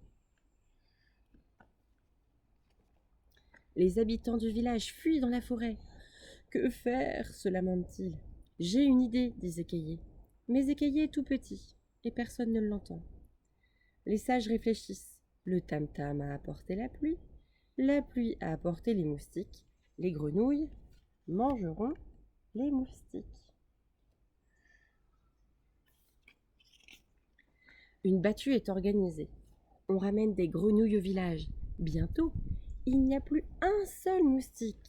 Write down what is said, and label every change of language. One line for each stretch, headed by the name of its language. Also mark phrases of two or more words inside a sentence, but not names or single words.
French: Les habitants du village fuient dans la forêt. Que faire se lamentent-ils. J'ai une idée, dit Zékéyé. Mais Zékéyé est tout petit et personne ne l'entend. Les sages réfléchissent. Le tam-tam a apporté la pluie a apporté les moustiques, les grenouilles mangeront les moustiques. Une battue est organisée. On ramène des grenouilles au village. Bientôt, il n'y a plus un seul moustique.